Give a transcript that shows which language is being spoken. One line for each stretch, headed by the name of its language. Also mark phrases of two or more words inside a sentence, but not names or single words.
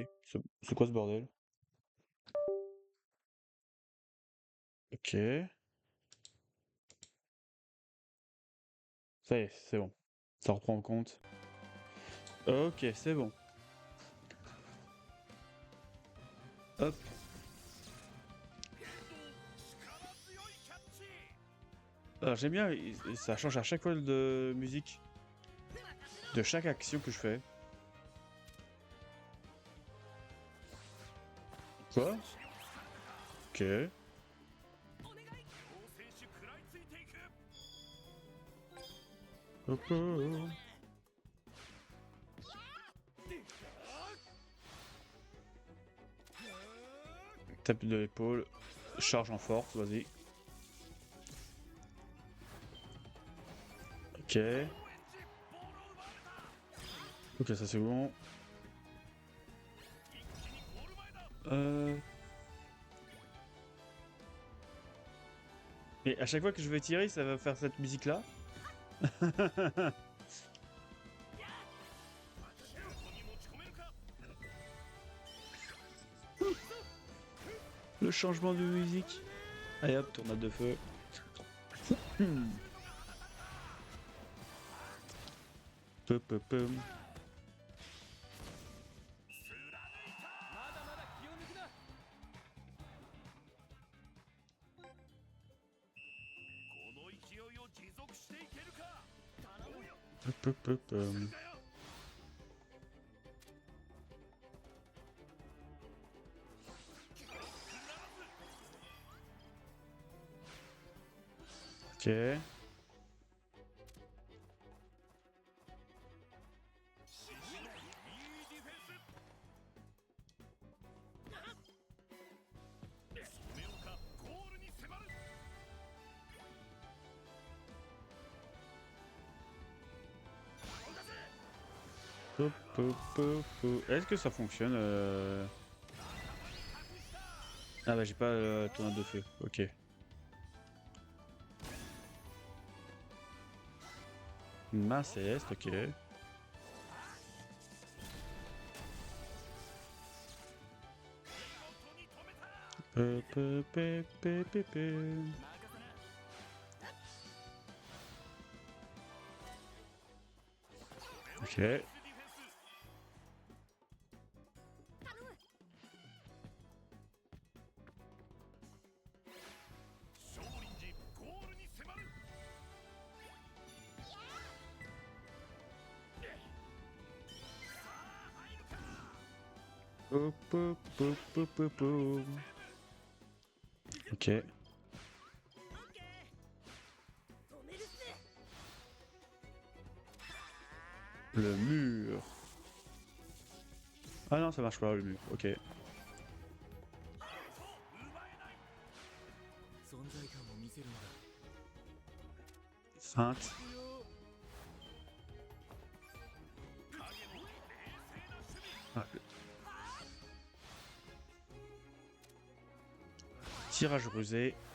French: C'est quoi ce bordel? Ok. Ça y est, c'est bon. Ça reprend en compte. Ok, c'est bon. Hop.
Japanese: 力強いキャッチ。
French: Alors, j'aime bien, ça change à chaque fois de musique. De chaque action que je fais. Quoi? Ok.
Japanese: 両選手食らいついていく。
French: Hop, hop. Tape de l'épaule. Charge en force, vas-y. Ok.
Japanese: オレンジボールを奪われた。
French: Ok, ça c'est bon.
Japanese: 一気にゴール前だ。
French: Mais à chaque fois que je vais tirer, ça va faire cette musique-là.
Japanese: シュートに持ち込めるか。
French: Le changement de musique. Allez hop, tournade de feu. Hmm. Peu, peu, peu.
Japanese: まだまだ気を抜くな。この勢いを持続していけるか。頼むよ。 Peu, peu, peu, peu. するかよ。
French: Ok.
Japanese: 獅子のいいディフェンス。染岡ゴールに迫る。 Peu, peu, peu, peu.
French: Est-ce que ça fonctionne Ah bah j'ai pas tornade de feu. Ok. Main céleste, ok. Peu, peu, peu, peu, peu, peu.
Japanese: 任せな。
French: Ok.
Japanese: 少林寺ゴールに迫る。 Peu, peu, peu, peu, peu, peu.
French: Ok.
Japanese: 止めるっす。
French: Le mur. Ah non, ça marche pas le mur. Ok.
Japanese: 存在感を見せるんだ。
French: Feinte.
Japanese: 行くよ。
French: Ah, tirage rusé.